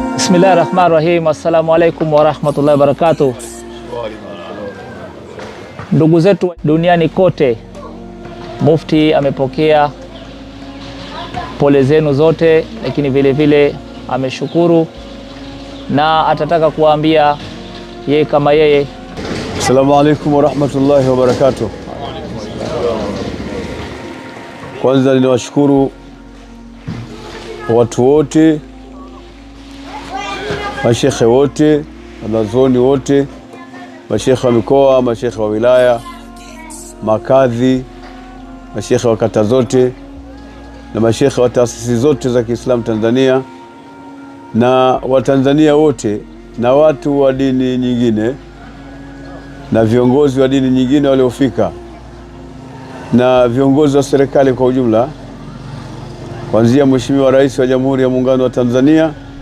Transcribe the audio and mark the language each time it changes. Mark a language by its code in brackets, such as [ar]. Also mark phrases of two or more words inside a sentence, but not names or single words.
[ar] بسم الله الرحمن الرحيم. السلام عليكم ورحمة الله وبركاته. [sw] Ndugu zetu duniani kote, Mufti amepokea pole zenu zote, lakini vile vile ameshukuru na atataka kuambia yeye kama yeye. [ar] السلام عليكم ورحمة الله وبركاته. [sw] Kwanza ninawashukuru watu wote, mashekhe wote, wanazuoni wote, mashekhe wa mikoa, mashekhe wa wilaya, makadhi, mashekhe wa kata zote na mashekhe wa taasisi zote za Kiislamu Tanzania na Watanzania wote na watu wa dini nyingine na viongozi wa dini nyingine waliofika na viongozi wa serikali kwa ujumla, kuanzia Mheshimiwa Rais wa Jamhuri ya Muungano wa Tanzania